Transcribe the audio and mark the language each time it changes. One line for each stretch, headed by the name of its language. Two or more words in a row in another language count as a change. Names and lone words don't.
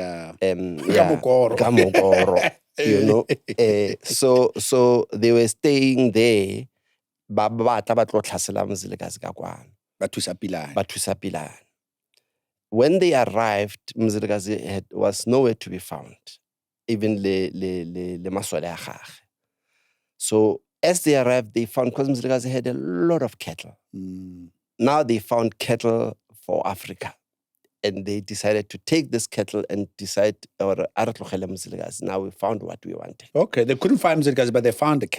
English: Gamokoro. So they were staying there. Batusa Pilan. When they arrived, Mzilikazi was nowhere to be found, even
Tswana: le maswale a gagwe.
English: So as they arrived, they found, because Mzilikazi had a lot of cattle. Now they found cattle for Africa. And they decided to take this cattle and decide, now we found what we wanted. Okay, they couldn't find Mzilikazi, but they found the cattle.